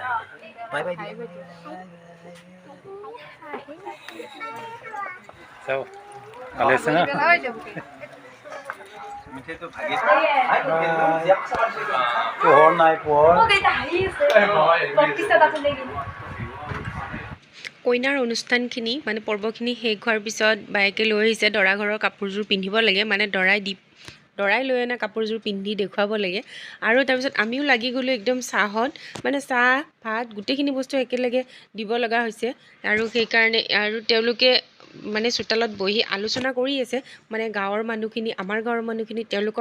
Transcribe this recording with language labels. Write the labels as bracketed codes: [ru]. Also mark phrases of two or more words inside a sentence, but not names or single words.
[en] Bye bye. [tl] So, alis na. [as] মিঠে তো ভাগে পোহৰ নাই পোহৰ কইনাৰ অনুষ্ঠানখিনি মানে পৰ্বখিনি শেষ হোৱাৰ পিছত বায়েকে লৈ আহিছে দৰা ঘৰৰ কাপোৰযোৰ পিন্ধিব লাগে মানে দৰাই লৈ অনা কাপোৰযোৰ পিন্ধি দেখুৱাব লাগে আৰু তাৰপিছত আমিও লাগি গ'লোঁ একদম চাহত মানে চাহ ভাত গোটেইখিনি বস্তু একেলগে দিব লগা হৈছে আৰু সেইকাৰণে আৰু তেওঁলোকে মানে চোতালত বহি আলোচনা কৰি আছে মানে গাঁৱৰ মানুহখিনি আমাৰ গাঁৱৰ মানুহখিনি তেওঁলোকৰ